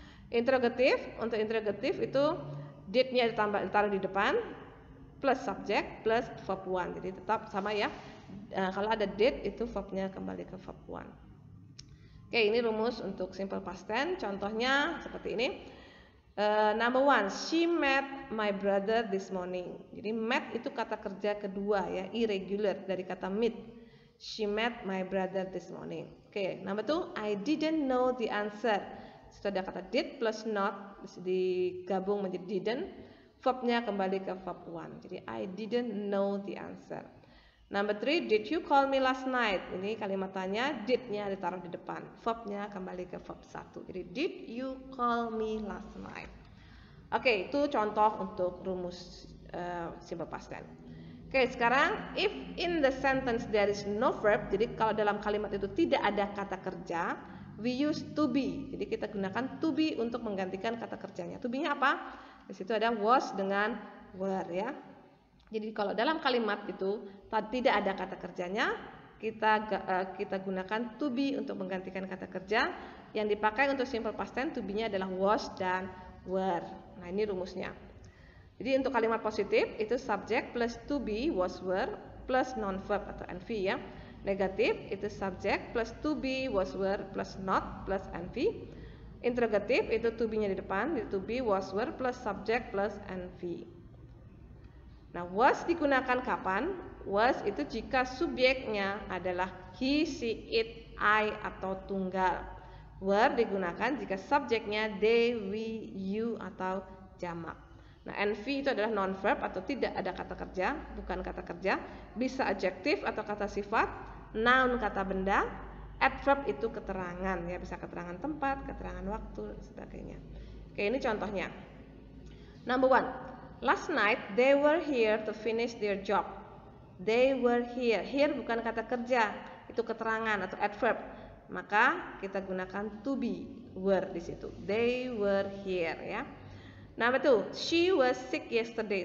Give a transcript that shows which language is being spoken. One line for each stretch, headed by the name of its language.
Indonesian: Interrogative, untuk interrogative itu did-nya ditaruh di depan plus subject plus verb 1. Jadi tetap sama ya. Kalau ada did itu verbnya kembali ke verb 1. Oke, ini rumus untuk simple past tense. Contohnya seperti ini.
English: Number 1, she met my brother this morning.
Indonesian: Jadi met itu kata kerja kedua ya, irregular dari kata meet.
English: She met my brother this morning. Oke, number 2, I didn't know the answer.
Indonesian: Itu ada kata did plus not digabung menjadi didn't. Verbnya kembali ke verb 1. Jadi
English: I didn't know the answer. Number 3, did you call me last night?
Indonesian: Ini kalimat tanya, did-nya ditaruh di depan, verbnya kembali ke verb 1.
English: Jadi did you call me last night?
Indonesian: Oke, itu contoh untuk rumus simple past tense.
English: Oke, sekarang if in the sentence there is no verb,
Indonesian: jadi kalau dalam kalimat itu tidak ada kata kerja,
English: we use to be.
Indonesian: Jadi kita gunakan to be untuk menggantikan kata kerjanya. To be-nya apa? Di situ ada was dengan were ya. Jadi kalau dalam kalimat itu tidak ada kata kerjanya, kita gunakan to be untuk menggantikan kata kerja. Yang dipakai untuk simple past tense, to be-nya adalah was dan were. Nah, ini rumusnya. Jadi untuk kalimat positif itu subject plus to be was were plus non verb atau NV ya. Negatif itu subject plus to be was were plus not plus NV. Interrogatif itu to be-nya di depan, to be was were plus subject plus NV. Nah, was digunakan kapan? Was itu jika subjeknya adalah he, she, it, I atau tunggal. Were digunakan jika subjeknya they, we, you atau jamak. Nah, NV itu adalah non verb atau tidak ada kata kerja, bukan kata kerja. Bisa adjektif atau kata sifat, noun kata benda, adverb itu keterangan ya, bisa keterangan tempat, keterangan waktu dan sebagainya. Oke, ini contohnya. Number 1.
English: Last night they were here to finish their job. They were here.
Indonesian: Here bukan kata kerja, itu keterangan atau adverb. Maka kita gunakan to be, were di situ.
English: They were here ya. Number 2, she was sick yesterday.